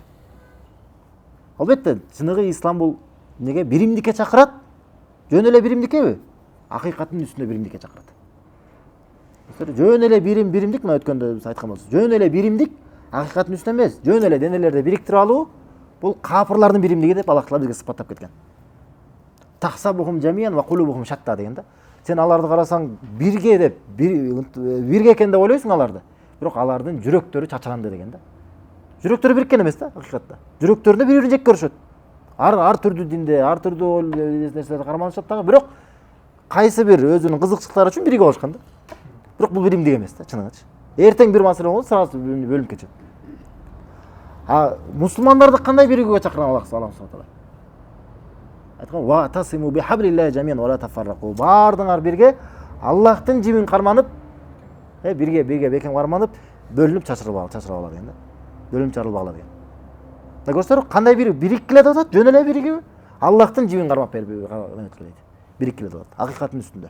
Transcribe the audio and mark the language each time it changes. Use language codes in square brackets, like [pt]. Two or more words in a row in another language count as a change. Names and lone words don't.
[ky] Албетте, чыныгы ислам бул неге биримдикке чакырат? Жөн эле биримдиккеби? Акыйкаттын үстүнө биримдикке чакырат. Жөн эле биримдик, мына өткөндө биз айткан болсок, жөн эле биримдик акыйкаттын үстүнө эмес, жөн эле денелерди бириктирип алуу бул кафырлардын биримдиги деп Аллах Таала бизге сыпаттап кеткен. [ar] تحسبهم جميعا وقلوبهم شتى [ky] деген да. Сен аларды карасаң бирге деп, бирге экен деп ойлойсуң аларды. Бирок алардын жүрөктөрү чачыранды деген да. Жүрөктөрү бириккен эмес да, акыйкатта. Жүрөктөрүндө бири-бирин жек көрүшөт. Ар түрдүү динде, ар түрдүү нерселерде карманышат дагы, бирок кайсы бир өзүнүн кызыкчылыктары үчүн бирге болушкан да. Бирок бул биримдик эмес да, чыныгычы. Эртең бир маселе болот, сразу бөлүнүп кетет. А мусулмандарды кандай биригүүгө чакырган Аллах [ar] سبحانه وتعالى? Айткан: "واعتصموا بحبل الله جميعا ولا تفرقوا." [ky] Бардыңар бирге Аллахтын жибин карманып, бирге бекем карманып, бөлүнүп чачырабагыла деген да. Бөлүнүп чарылбагыла деген. Да көрсөтөр, кандай бириккиле деп атат, жөн эле биригиби? Аллахтын жибин кармап бириккиле деп атат, акыйкаттын үстүндө.